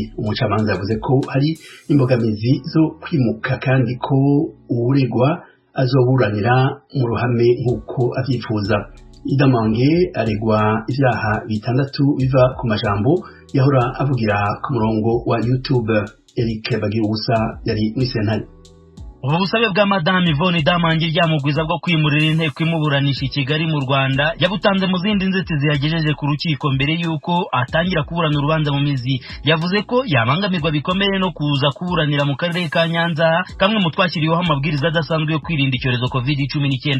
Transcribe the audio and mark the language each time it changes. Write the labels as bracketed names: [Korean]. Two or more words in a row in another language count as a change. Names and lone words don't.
[Rundi] Umucamanza yavuze ko hari imbogamizi zo kwimuka kandi ko uwuregwa azoburanira mu ruhame nk'uko avyifuza. Idamange aregwa ivyaha bitandatu biva ku majambo yahora avugira ku murongo wa YouTube. Eric Bagirubusa yari muri sentare. Ubu busabe bwa Madame Yvonne Idamange ryamugwiza bwo kwimurira inteko imuburanisha i Kigali mu Rwanda yabutanze mu zindi nzitizi yagejeje ku rukiko mbere yuko atangira kuburana urubanza mu mizi. [Kinyarwanda] Yavuze ko yabangamirwa bikomeye no kuza kuburanira mu karere ka Nyanza, kamwe mu twashyiriweho amabwiriza adasanzwe yo kwirinda icyorezo COVID-19.